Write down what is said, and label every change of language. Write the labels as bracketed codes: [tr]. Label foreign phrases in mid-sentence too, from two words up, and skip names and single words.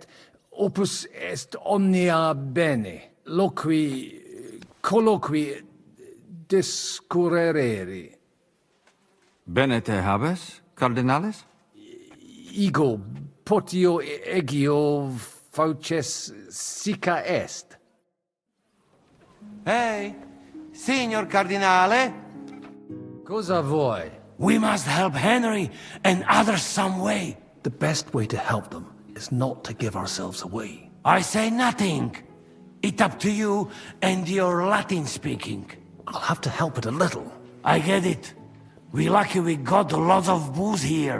[la] Opus est omnia bene. Loqui, colloqui, discurreri. Bene te habes, cardinalis? Ego, potio egio fauces sica est. [it] Hey, signor Cardinale? Cosa vuoi? [en] We must help Henry and others some way. The best way to help them is not to give ourselves away. I say nothing. It's up to you and your Latin speaking. I'll have to help it a little. I get it. We lucky we got lots of booze here.